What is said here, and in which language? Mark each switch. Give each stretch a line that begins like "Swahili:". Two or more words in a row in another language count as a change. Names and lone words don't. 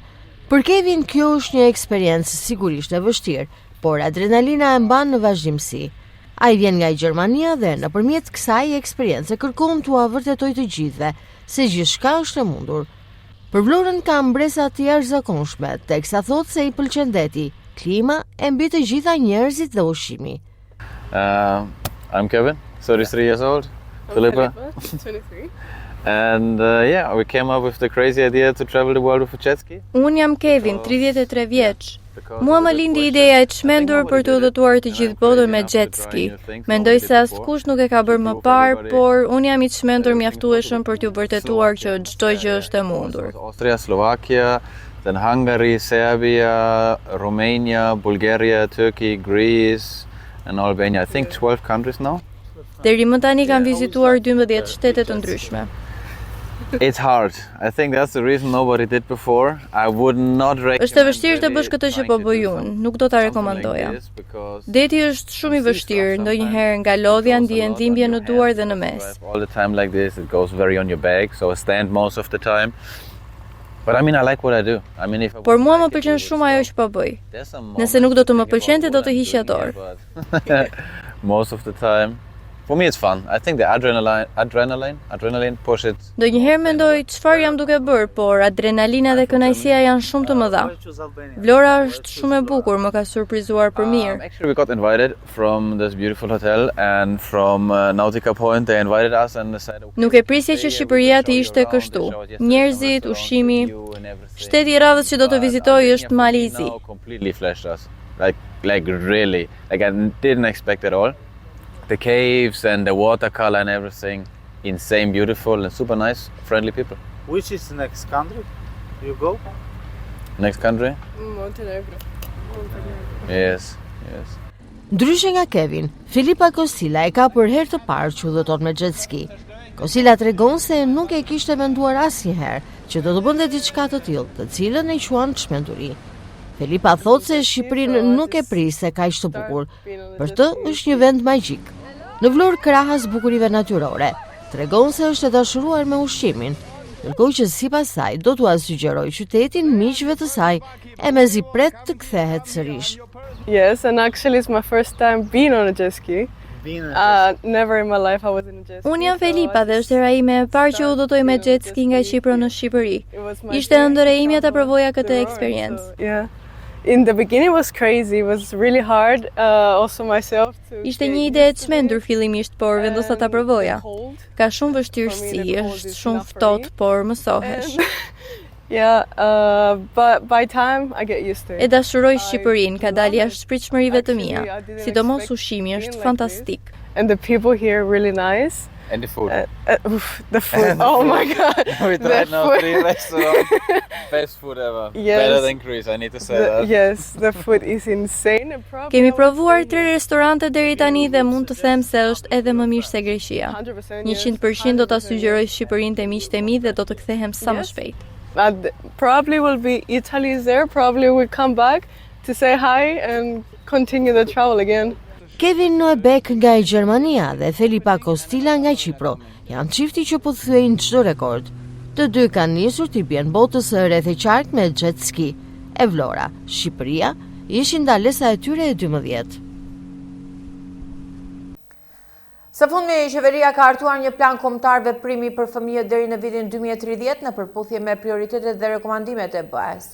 Albanian: Për Kevin kjo është një eksperiencë sigurisht e vështirë, por adrenalina e mban në vazhdimsi. Ai vjen nga Gjermania dhe nëpërmjet kësaj eksperience kërkon t'u vërtetoj të gjithëve se gjithçka është e mundur. Për Vlorën ka mbresa të jashtëzakonshme, teksa thotë se i pëlqen deti, klima e mbi të gjitha njerëzit dhe ushqimi.
English: I'm Kevin, 33 years old. Philippa, 23. And yeah, we came up with the crazy idea to travel the world with a jet ski.
Albanian: Unë jam Kevin, 33 vjeç. Mua më lindi ideja e çmendur për të udhëtuar të gjithë botën me jet ski. Mendoj se askush nuk e ka bërë më parë, por unë jam i çmendur mjaftueshëm për t'u vërtetuar që çdo gjë është e mundur.
English: Austria, Slovakia, then Hungary, Serbia, Romania, Bulgaria, Turkey, Greece and Albania. I think 12 countries now.
Albanian: Deri më tani kam vizituar 12 shtete të ndryshme.
English: It's hard. I think that's the reason nobody did before. I would not recommend.
Albanian: Është e vështirë të bësh këtë që po bëj unë, nuk do ta rekomandoja. Deti është shumë i vështirë, ndonjëherë nga lodhja ndihen dhimbje në duar dhe në mes.
English: All the time like this, it goes very on your back, so I stand most of the time. But I mean, I like what I do. I mean,
Albanian: Por mua më pëlqen shumë ajo që po bëj. Nëse nuk do të më pëlqente, do të hiqja dorë.
English: Most of the time. For me it's fun. I think the adrenaline push it.
Albanian: Ndonjëherë mendoj çfarë jam duke bërë, por adrenalina dhe kënaqësia janë shumë të mëdha. Vlora është shumë e bukur, më ka surprizuar për mirë.
English: Actually we got invited from this beautiful hotel and from Nautica Point they invited us and said
Albanian: Nuk e prisje që Shqipëria të ishte kështu. Njerëzit, ushqimi, shteti i radhës që do të vizitoj është Mali i Zi.
English: Completely flashed us. Like really. Like I didn't expect at all. The caves and the watercolor and everything, insane, beautiful and super nice, friendly people. Which is the next country you go? Next country? Montenegro. Yes.
Albanian: Ndryshe nga Kevin, Filipa Kostila e ka për herë të parë që udhëton me jet ski. Kostila tregon se nuk e kishte menduar asnjëherë që do të bënte diçka të tillë, të cilën e quan çmenduri. Filipa thot se Shqipërinë nuk e priste kaq të bukur. Për të është një vend magjik. Në Vlorë krahas bukurive natyrore, tregon se është e dashuruar me ushqimin, ndërkohë që sipas saj do t'ua sugjeroj qytetin miqve të saj e mezi pret të kthehet sërish.
English: Yes, and actually it's my first time being on a jet ski. Never in my life I was in a jet ski.
Albanian: Unë jam Felipa dhe është hera ime e parë që udhëtoj me jet ski nga Shqipëria në Shqipëri. Ishte ëndër e imja ta provoja këtë eksperiencë.
English: Yeah. In the beginning it was crazy, it was really hard also myself to.
Albanian: Ishte një ide e çmendur fillimisht, por vendosa ta provoja. Ka shumë vështirësi, është shumë ftohtë, por mësohesh.
English: Yeah, but by time I get used to it.
Albanian: E dashuroj Shqipërinë, ka dalë jashtë pritshmërive të mia. Sidomos ushqimi është fantastik.
English: And the people here are really nice. And the food. The food. Oh my god. We tried now 3 restaurants. Best food ever. Yes. Better than Greece, I need to say that. Yes, the food is insane.
Albanian: Kemi provuar 3 restorante deri tani dhe mund të them se është edhe më mirë se Greqia. 100% do ta sugjeroj Shqipërinë te miqtë e mi dhe do të kthehem sa më shpejt.
English: Probably will be Italy is there. Probably we'll come back to say hi and continue the travel again.
Albanian: Kevin Noebek nga Gjermania dhe Felipa Kostila nga Qipro janë çifti që po thyejnë çdo rekord. Të dy kanë nisur t'i bjen botës së rreth e qark me jet ski. E Vlora, Shqipëria, ishin ndalesa e tyre e 12. Së fundmi, qeveria ka hartuar një plan kombëtar veprimi për fëmijët deri në vitin 2030 në përputhje me prioritetet dhe rekomandimet e BE-s.